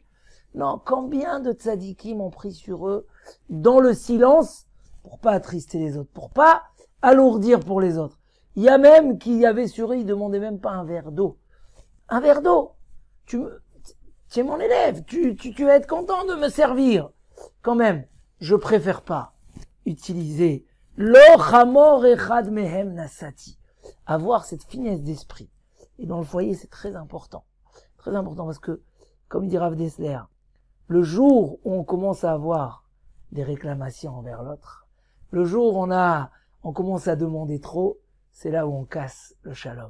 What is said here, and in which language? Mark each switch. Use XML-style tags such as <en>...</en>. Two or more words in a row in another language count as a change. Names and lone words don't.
<fr>Non, combien de tzadikim ont pris sur eux dans le silence pour pas attrister les autres, pour pas alourdir pour les autres. Il y a même qui avait sur eux, ils demandaient même pas un verre d'eau. Un verre d'eau. Tu es mon élève, tu vas être content de me servir. Quand même, je préfère pas utiliser</fr> <he>לא חמור אחד מהם נשאתי.</he> <fr>Avoir cette finesse d'esprit. Et dans le foyer, c'est très important. Très important parce que, comme dit Rav Dessler, le jour où on commence à avoir des réclamations envers l'autre, le jour où on commence à demander trop, c'est là où on casse le shalom.</fr>